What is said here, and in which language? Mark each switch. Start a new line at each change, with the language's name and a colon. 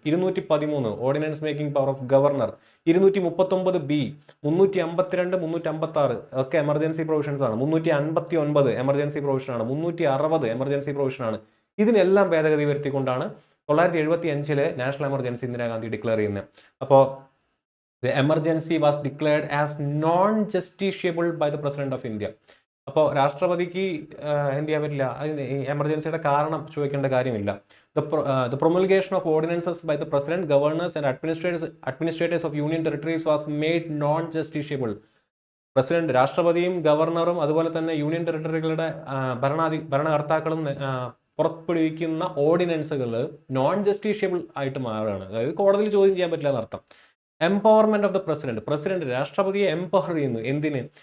English: 213 ordinance making power of governor.
Malayalam: 239B, 352, 356 ഒക്കെ emergency provisions ആണ്. 359 emergency provision ആണ്. 360 emergency provision ആണ്. ഇതിനെല്ലാം ഭേദഗതി വരുത്തിക്കൊണ്ടാണ് 1975 നാഷണൽ എമർജൻസി ഇന്ദിരാഗാന്ധി ഡിക്ലെയർ ചെയ്യുന്നത്.
English: അപ്പോൾ the emergency was declared as non-justiciable by the President of India.
Malayalam: അപ്പോൾ രാഷ്ട്രപതിക്ക് എന്ത് ചെയ്യാൻ പറ്റില്ല, എമർജൻസിയുടെ കാരണം ചോദിക്കേണ്ട കാര്യമില്ല.
English: The promulgation of ordinances by the President, governors and administrators of Union territories was made non-justiciable.
Malayalam: President, രാഷ്ട്രപതിയും ഗവർണറും അതുപോലെ തന്നെ യൂണിയൻ ടെറിട്ടറികളുടെ ഭരണകർത്താക്കളും പുറപ്പെടുവിക്കുന്ന ഓർഡിനൻസുകൾ നോൺ ജസ്റ്റീഷ്യബിൾ ആയിട്ട് മാറുകയാണ്. അതായത് കോടതിയിൽ ചോദ്യം ചെയ്യാൻ പറ്റില്ല എന്നർത്ഥം.
English: empowerment of the president
Malayalam: രാഷ്ട്രപതിയെ എംപവർ ചെയ്യുന്നു. എന്തിന്?